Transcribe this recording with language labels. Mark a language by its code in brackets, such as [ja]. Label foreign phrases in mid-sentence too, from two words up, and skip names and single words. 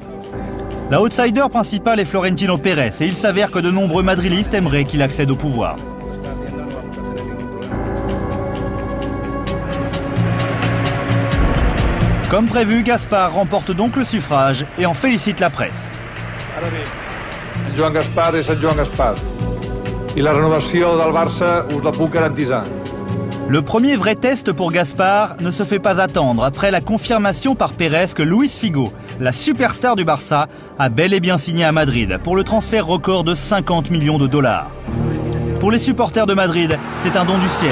[fr] La outsider principale est Florentino Pérez et il s'avère que de nombreux madrilistes aimeraient qu'il accède au pouvoir. Comme prévu, Gaspar remporte donc le suffrage et en félicite la presse. [ca] Joan Gaspar és en Joan Gaspar. I la renovació del Barça us la puc garantitzar. [fr] Le premier vrai test pour Gaspar ne se fait pas attendre après la confirmation par Pérez que Luis Figo, la superstar du Barça, a bel et bien signé à Madrid pour le transfert record de 50 millions de dollars. Pour les supporters de Madrid, c'est un don du ciel.